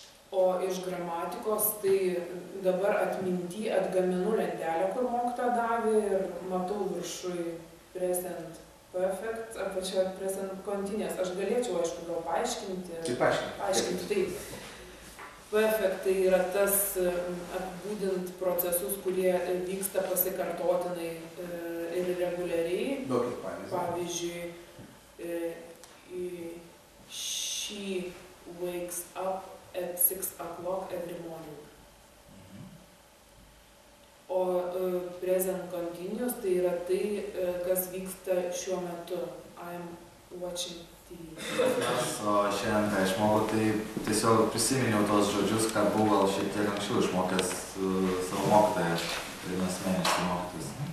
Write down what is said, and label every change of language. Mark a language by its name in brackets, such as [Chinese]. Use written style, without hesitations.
[Lithuanian] O iš gramatikos tai dabar atminty atgaminu lentelę, kur mokytoja davė ir matau viršui present perfect, apačioje present continuous. Aš galėčiau, aišku, gal paaiškinti. Taip, paaiškinti, taip. Perfect tai yra tas apibūdint procesus, kurie vyksta pasikartotinai ir reguliariai. Duokit pavyzdį. Pavyzdžiui, [English] she wakes up at 6 o'clock every morning. [Lithuanian] O present continuous tai yra tai, kas vyksta šiuo metu. [English] I'm watching TV. [Lithuanian] O šiandien, ką išmokau, tai tiesiog prisiminiau tos žodžius, ką buvau gal šiek tiek anksčiau išmokęs savo mokytoją, vienas mėnesį mokytis.